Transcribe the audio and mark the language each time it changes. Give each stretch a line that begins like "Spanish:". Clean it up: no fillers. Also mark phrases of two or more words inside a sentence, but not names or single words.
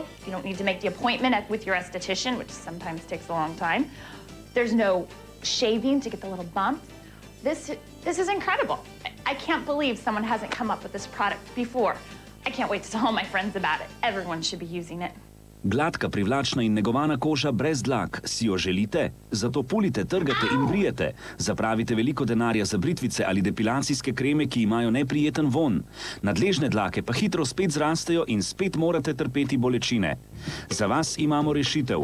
English: You don't need to make the appointment with your esthetician, which sometimes takes a long time. There's no shaving to get the little bumps. This is incredible. I can't believe someone hasn't come up with this product before. I can't wait to tell all my friends about it. Everyone should be using it.
Slovenian: Gladka, privlačna in negovana koža brez dlak. Si jo želite? Zato pulite, trgate in brijete. Zapravite veliko denarja za britvice ali depilacijske kreme, ki imajo neprijeten von. Nadležne dlake pa hitro spet zrastejo in spet morate trpeti bolečine. Za vas imamo rešitev.